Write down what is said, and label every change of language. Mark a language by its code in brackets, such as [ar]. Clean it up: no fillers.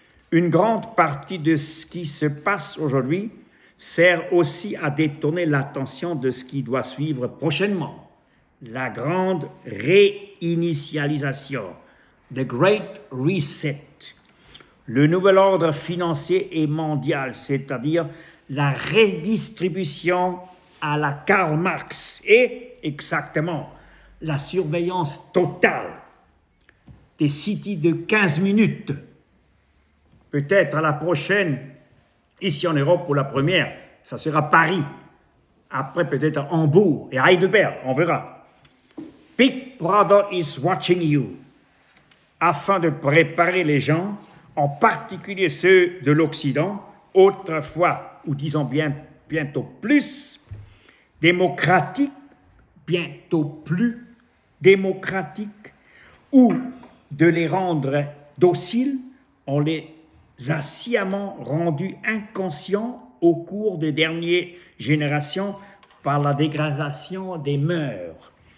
[fr] Une grande partie de ce qui se passe aujourd'hui sert aussi à détourner l'attention de ce qui doit suivre prochainement, la grande réinitialisation, the Great Reset, le nouvel ordre financier et mondial, c'est-à-dire la redistribution à la Karl Marx et exactement la surveillance totale des cités de 15 minutes. Peut-être à la prochaine, ici en Europe pour la première, ça sera Paris. Après peut-être Hambourg et Heidelberg, on verra. [en] Big Brother is watching you. [fr] Afin de préparer les gens, en particulier ceux de l'Occident, autrefois, ou disons bientôt plus, démocratique, bientôt plus démocratique, ou de les rendre dociles, on les a sciemment rendus inconscients au cours des dernières générations par la dégradation des mœurs.